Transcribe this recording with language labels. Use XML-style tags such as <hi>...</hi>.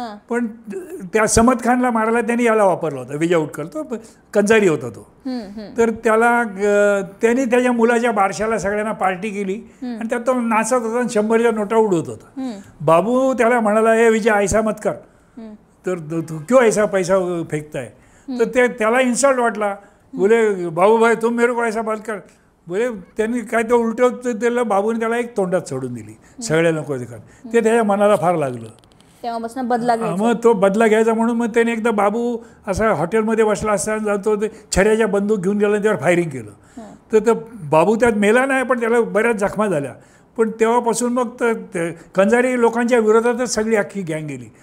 <mr>पण त्या समद खानला मारायला त्यांनी याला वापरला होता, विजय उटकर, तो कंजारी होता तो. तर त्यांनी त्याच्या मुलाच्या बारशाला सगळ्यांना पार्टी केली आणि त्यात तो नाचत होता आणि 100च्या नोटा उडवत होता. बाबू त्याला म्हणाला, हे विजय</mr> <hi>ऐसा मत कर,</hi> <mr>तर तू</mr> <hi>क्यों ऐसा पैसा</hi> <mr>फेकताय. तर त्याला इन्सल्ट वाटला.</mr> <hi>बोले बाबू भाई तुम मेरे को ऐसा बात कर.</hi> <mr>बोले त्यांनी काय ते उलट त्याला बाबूने त्याला एक तोंडात सोडून दिली सगळ्या लोक. ते त्याच्या मनाला फार लागलं. तेव्हापासून बदला घ्यायचा. मग तो बदला घ्यायचा म्हणून मग त्याने एकदा बाबू असा हॉटेलमध्ये बसला असताना जातो, ते छऱ्याच्या बंदूक घेऊन गेला, त्यावर फायरिंग केलं. तर बाबू त्यात मेला नाही, पण त्याला बऱ्याच जखमा झाल्या. पण तेव्हापासून मग तर कंजारी लोकांच्या विरोधातच सगळी अख्खी गँग गेली.</mr>